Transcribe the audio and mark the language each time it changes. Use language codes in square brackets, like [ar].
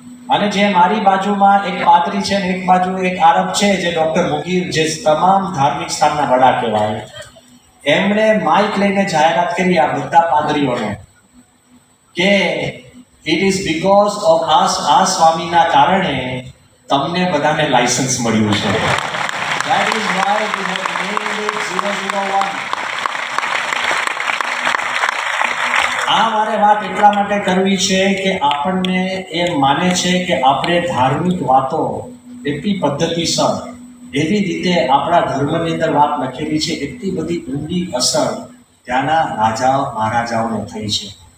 [gu] અને જે મારી બાજુમાં એક પાદરી છે ને એક બાજુ એક આરબ છે, જે ડૉક્ટર મુગીર, જે તમામ ધાર્મિક સ્થાનના વડા કહેવાય, એમણે માઇક લઈને જાહેરાત કરી આ બધા પાદરીઓને કે [en] it is because of [gu] આ સ્વામીના કારણે તમને બધાને લાયસન્સ મળ્યું છે. [en] That is why we have named it 001. [gu] આ મારે વાત એટલા માટે કરવી છે કે આપણને એ માને છે કે આપણે ધાર્મિક વાતો એટલી પદ્ધતિસર, એવી રીતે આપણા ધર્મની અંદર વાત લખેલી છે, એટલી બધી ઊંડી અસર ત્યાંના રાજાઓ મહારાજાઓને થઈ છે.